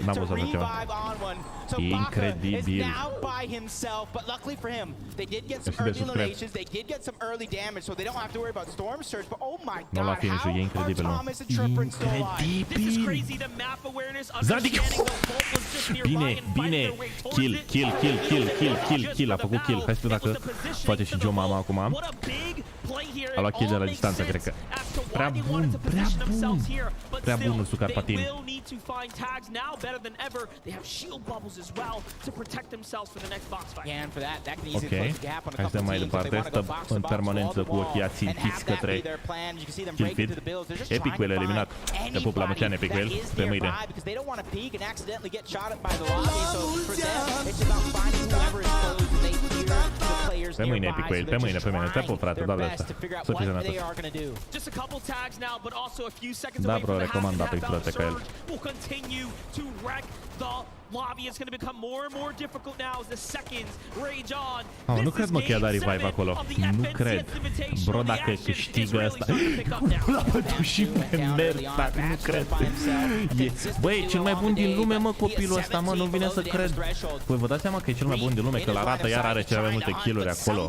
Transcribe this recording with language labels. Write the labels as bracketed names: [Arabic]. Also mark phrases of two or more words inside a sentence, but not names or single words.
[Romanian] N-am văzut așa ceva. Incredibil. Nu la finish-ul, e incredibil, mă. Incredibil! Zadig! Bine, bine! [English] Kill, kill, kill, kill, kill, kill, kill. [Romanian] A făcut kill. Hai să vedem dacă poate și Joe Mama acum. A luat kill de la distanță, cred că. Prea bun, prea bun. Prea bun Sucar Patin. Ok, hai să mai departe. Stă în permanență cu ochii ațintiți către [English] kill feed. [Romanian] Epic Whale eliminat. Te pup la mulți ani, Epic Whale. Pe mâine. Pe mâine, Epic Whale, pe mâine, pe mâine. Te pup, frate, doar de asta. Să fii sănătos. Da, bro, recomand Apex, frate, ca el. [English] Lobby is going to become more and more difficult now as the seconds rage on. [Romanian] Oh, nu cred mă că i-a dat revive acolo. Nu cred. Bro, dacă câștigă ăsta... L-a bătut și pe Merta, nu cred. Băi, e cel mai bun din lume, mă, copilul ăsta, mă, nu vine să cred. Voi vă dați seama că e cel mai bun din lume, că la rată iar are cele mai multe kill-uri acolo.